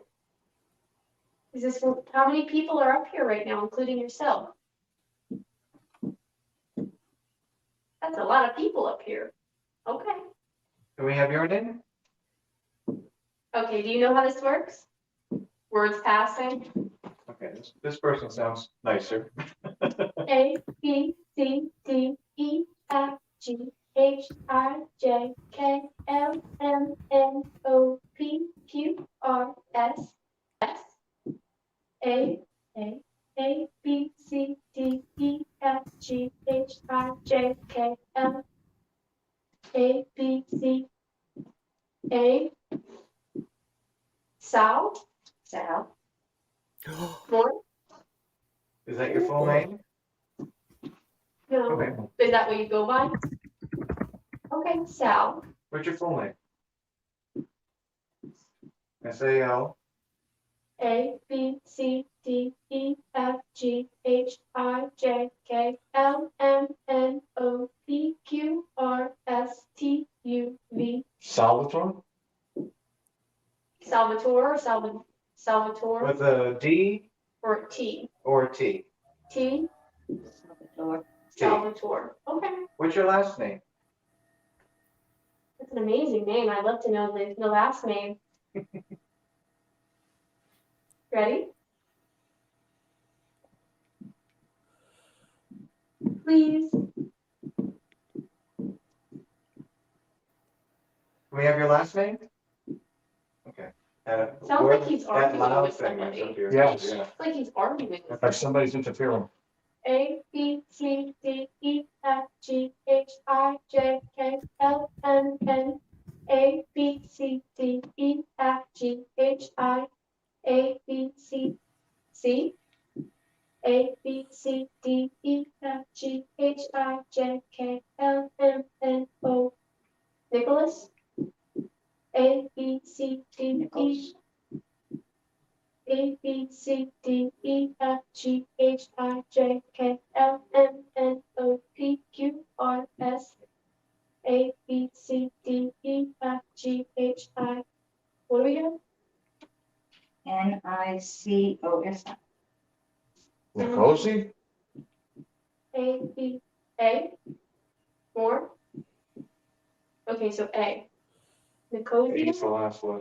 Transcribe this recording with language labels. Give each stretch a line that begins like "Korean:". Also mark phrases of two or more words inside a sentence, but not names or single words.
English: Is this, how many people are up here right now, including yourself? That's a lot of people up here. Okay. Can we have your name? Okay, do you know how this works? Words passing? Okay, this person sounds nicer. A, B, C, D, E, F, G, H, I, J, K, L, M, N, O, P, Q, R, S, S, A, B, C, D, E, F, G, H, I, J, K, L, A, B, C, A, Sal? Sal? More? Is that your full name? No. Okay. Is that what you go by? Okay, Sal. What's your full name? S-A-L. A, B, C, D, E, F, G, H, I, J, K, L, M, N, O, P, Q, R, S, T, U, V. Salvatore? Salvatore or Salvatore? With a D Or T? or a T? T? Salvatore. Salvatore. Okay. What's your last name? That's an amazing name. I'd love to know the last name. Ready? Please. Can we have your last name? Okay. Sounds like he's arguing with thing somebody. up here. Yes. Yeah. It's like he's arguing with Like somebody's interfering. A, B, C, D, E, F, G, H, I, J, K, L, M, N, A, B, C, D, E, F, G, H, I, A, B, C, C, A, B, C, D, E, F, G, H, I, J, K, L, M, N, O. Nicholas? A, B, C, D, E. A, B, C, D, E, F, G, H, I, J, K, L, M, N, O, P, Q, R, S. A, B, C, D, E, F, G, H, I. What do we have? Nicosi. Nicosi? A, B, A. More? Okay, so A. He's Nicosia? the last letter.